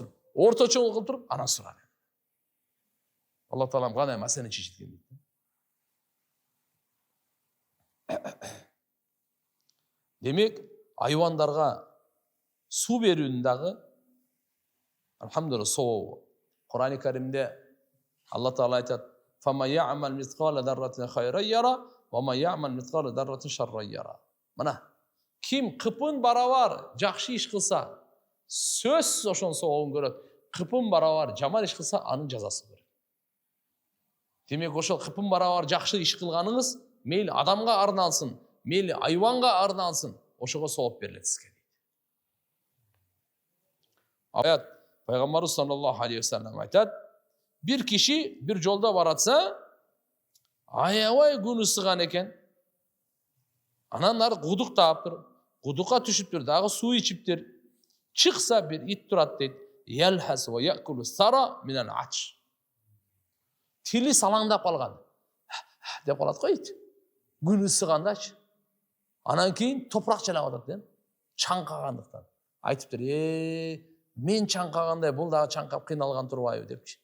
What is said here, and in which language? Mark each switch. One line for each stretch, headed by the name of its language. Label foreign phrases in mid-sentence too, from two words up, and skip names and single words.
Kyrgyz: Орточо кылып туруп, анан сура. Алла Таалам кандай маселени чечилген дейт. Демек, айвандарга суу берүүнүн дагы алхамдулилlah соо. Кур'ани Каримде Алла Таала айтат:
Arabic: "فمن يعمل مثقال ذرة خيرا يره، ومن يعمل مثقال ذرة شرا يره."
Kyrgyz: Мына, ким кыпын барабар жакшы иш кылса, сөзсүз ошонун соогун көрөт. Кыпын барабар жаман иш кылса, анын жазасын көрөт. Демек, ошол кыпын барабар жакшы иш кылганыңыз мейли адамга арналсын, мейли айванга арналсын, ошого сооп берилет сизге. Аят Пайгамбарыбыз
Arabic: صلى الله عليه وسلم
Kyrgyz: айтат: бир киши бир жолдо баратса, аябай күнү сыган экен. Анан ары кудуктаптыр, кудукка түшүптүр, дагы суу ичиптир. Чыкса бир ит турат дейт.
Arabic: يلهث ويأكل الثرى من العطش.
Kyrgyz: Тили салаңдап калган. Деп калат го ит. Күнү сыгандачы. Анан кийин топурак жалап атат да. Чаңкагандыктан. Айтыптыр: мен чаңкагандай бул дагы чаңкап кыйналган турбайбы депчи.